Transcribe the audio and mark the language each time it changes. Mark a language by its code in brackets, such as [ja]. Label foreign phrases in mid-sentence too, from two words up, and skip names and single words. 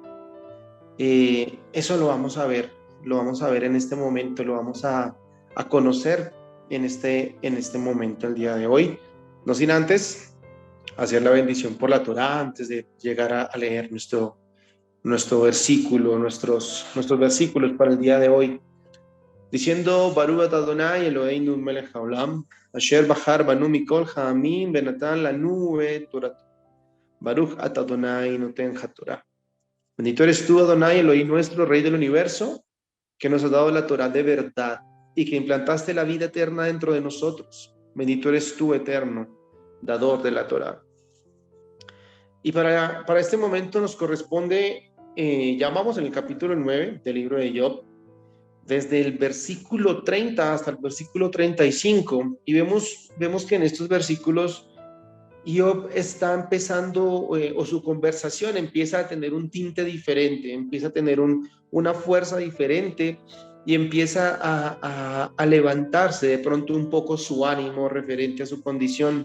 [es] Eso lo vamos a ver en este momento, lo vamos a conocer en este momento, el día de hoy. No sin antes hacer la bendición por la Torá, antes de llegar a leer nuestro versículo, nuestros versículos para el día de hoy. Diciendo, [he] ברוך אתה אדוני אלוהינו מלך העולם, אשר בחר בנו מכל העמים ונתן לנו תורה. ברוך אתה אדוני נותן התורה. [es] Bendito eres tú, Adonai, Elohim nuestro, Rey del universo, que nos has dado la Torah de verdad y que implantaste la vida eterna dentro de nosotros. Bendito eres tú, eterno, dador de la Torah. Y para este momento nos corresponde, ya vamos en el capítulo 9 del libro de Job, desde el versículo 30 hasta el versículo 35, y vemos que en estos versículos Job está empezando, o su conversación empieza a tener un tinte diferente, empieza a tener una fuerza diferente, y empieza a levantarse de pronto un poco su ánimo referente a su condición.